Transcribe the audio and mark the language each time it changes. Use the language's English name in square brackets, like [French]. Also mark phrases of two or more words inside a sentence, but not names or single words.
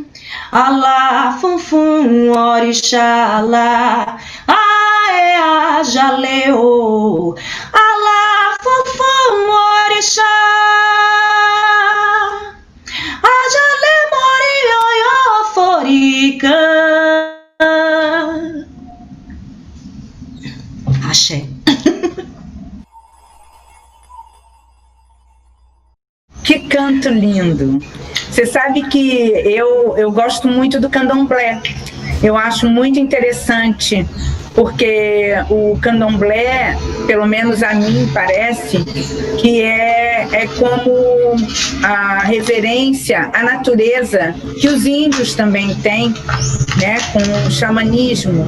[Yoruba] Alá fum fum orixalá. Aea jaleo. Alá fum fum orixá. Ajale mori oyo forica. Axé. [Portuguese] Que canto lindo! Você sabe que eu gosto muito do candomblé. Eu acho muito interessante, porque o candomblé, pelo menos a mim parece, que é como a reverência à natureza que os índios também têm, né, com o xamanismo.